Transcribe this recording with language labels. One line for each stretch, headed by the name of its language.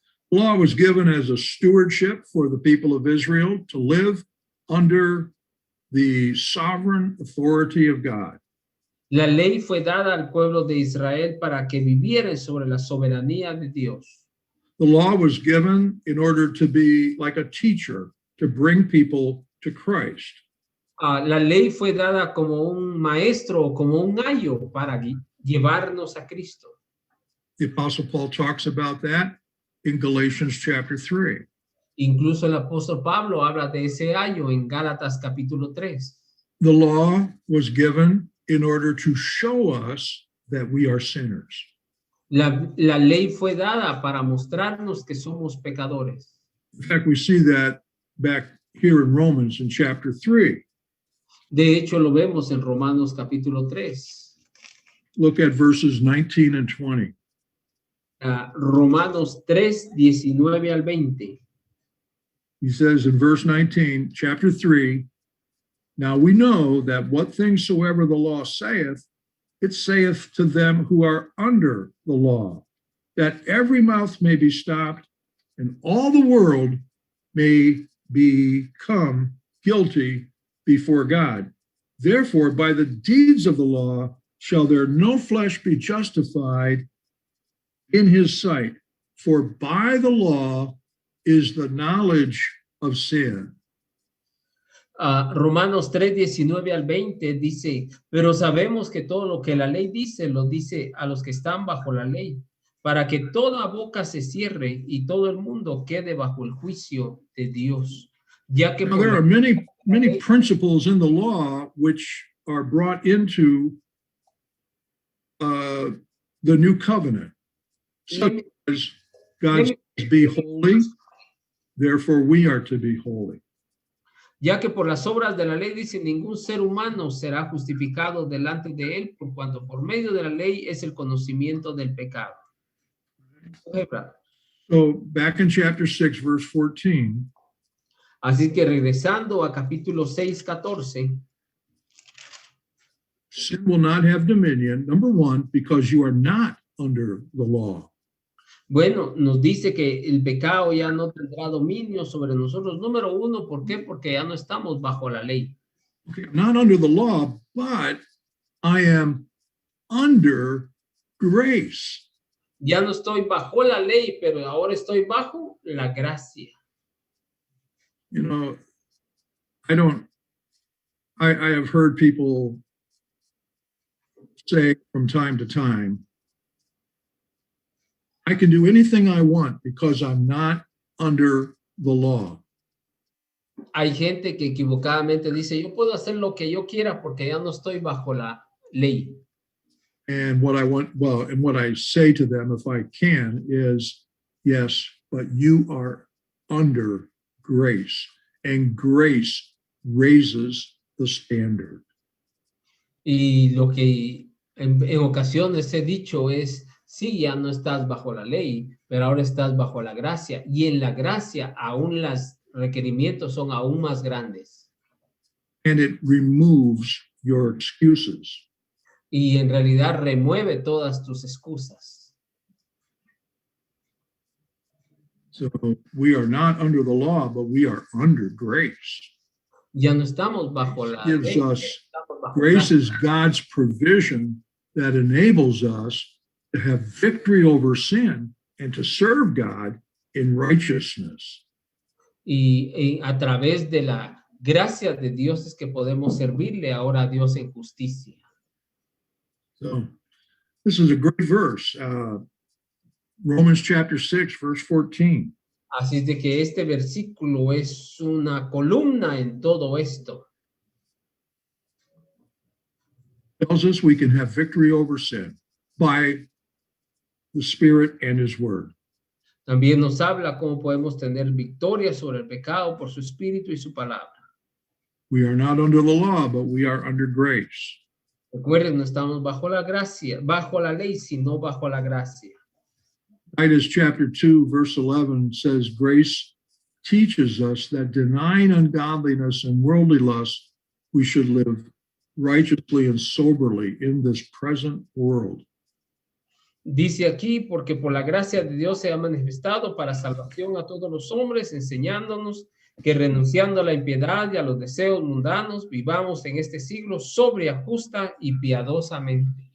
English: Law was given as a stewardship for the people of Israel to live under the sovereign authority of God.
Spanish: La ley fue dada al pueblo de Israel para que vivieran sobre la soberanía de Dios.
English: The law was given in order to be like a teacher to bring people to Christ.
Spanish: La ley fue dada como un maestro o como un ayo para llevarnos a Cristo.
English: The Apostle Paul talks about that in Galatians chapter 3.
Spanish: Incluso el apóstol Pablo habla de ese ayo en Gálatas capítulo 3.
English: The law was given in order to show us that we are sinners.
Spanish: La ley fue dada para mostrarnos que somos pecadores.
English: In fact, we see that back here in Romans in chapter 3.
Spanish: De hecho, lo vemos en Romanos capítulo 3.
English: Look at verses 19 and 20.
Spanish: Romanos 3, 19 al 20.
English: He says in verse 19, chapter 3, now we know that what things soever the law saith, it saith to them who are under the law, that every mouth may be stopped, and all the world may become guilty before God. Therefore, by the deeds of the law shall there no flesh be justified in his sight, for by the law is the knowledge of sin.
Spanish: Romanos 3, 19 al 20 dice, pero sabemos que todo lo que la ley dice, lo dice a los que están bajo la ley, para que toda boca se cierre y todo el mundo quede bajo el juicio de Dios. Ya que
English: now, there are many principles in the law which are brought into the new covenant, such as God says, be holy, therefore we are to be holy.
Spanish: Ya que por las obras de la ley dice, ningún ser humano será justificado delante de él, por cuanto por medio de la ley es el conocimiento del pecado.
English: So back in chapter 6, verse 14,
Spanish: así que regresando a capítulo 6, 14,
English: sin will not have dominion, number one, because you are not under the law.
Spanish: Bueno, nos dice que el pecado ya no tendrá dominio sobre nosotros. Número uno, ¿por qué? Porque ya no estamos bajo la ley.
English: Okay, I'm not under the law, but I am under grace.
Spanish: Ya no estoy bajo la ley, pero ahora estoy bajo la gracia.
English: You know, I have heard people say from time to time, I can do anything I want because I'm not under the law.
Spanish: Hay gente que equivocadamente dice, yo puedo hacer lo que yo quiera porque ya no estoy bajo la ley.
English: And what I say to them, if I can, is yes, but you are under grace, and grace raises the standard.
Spanish: Y lo que en ocasiones he dicho es, sí, ya no estás bajo la ley, pero ahora estás bajo la gracia. Y en la gracia aún los requerimientos son aún más grandes.
English: And it removes your excuses.
Spanish: Y en realidad remueve todas tus excusas.
English: So we are not under the law, but we are under grace.
Spanish: Ya no estamos bajo la
English: Gives
Spanish: ley,
English: us
Spanish: estamos bajo
English: Grace
Spanish: gracia.
English: is God's provision that enables us to have victory over sin and to serve God in righteousness.
Spanish: Y a través de la gracia de Dios es que podemos servirle ahora a Dios en justicia.
English: So this is a great verse. Romans chapter 6, verse 14.
Spanish: Así es de que este versículo es una columna en todo esto.
English: Tells us we can have victory over sin by the Spirit and His Word.
Spanish: También nos habla cómo podemos tener victoria sobre el pecado por su espíritu y su palabra.
English: We are not under the law, but we are under grace.
Spanish: Recuerden, no estamos bajo la gracia, bajo la ley, sino bajo la gracia.
English: Titus chapter 2, verse 11 says, grace teaches us that denying ungodliness and worldly lust, we should live righteously and soberly in this present world.
Spanish: Dice aquí, porque por la gracia de Dios se ha manifestado para salvación a todos los hombres, enseñándonos que renunciando a la impiedad y a los deseos mundanos, vivamos en este siglo sobria, justa y piadosamente.